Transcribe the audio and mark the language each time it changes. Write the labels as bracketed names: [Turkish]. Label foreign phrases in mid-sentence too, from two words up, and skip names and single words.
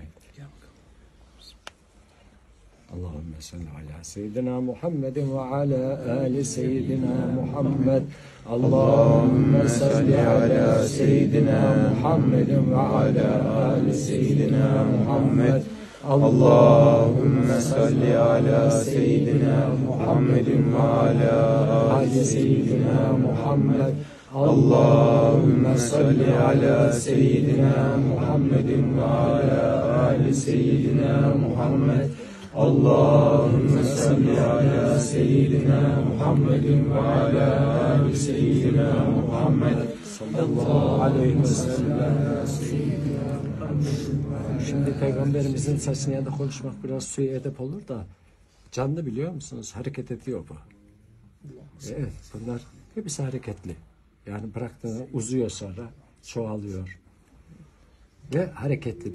[Turkish] Gel bakalım. [Arabic] اللهم صل على سيدنا محمد وعلى آل سيدنا محمد. اللهم صل على سيدنا محمد وعلى آل سيدنا محمد. اللهم صل على سيدنا محمد وعلى آل سيدنا محمد اللهم صل على سيدنا محمد وعلى آل سيدنا محمد اللهم صل على سيدنا محمد وعلى آل سيدنا محمد صلى الله عليه وسلم. [Turkish] Şimdi Peygamberimizin saçını ya da konuşmak biraz suya edep olur da canlı biliyor musunuz? Hareket ediyor bu. Evet, bunlar hepsi hareketli. Yani bıraktığında uzuyor sonra, çoğalıyor. Ve hareketli.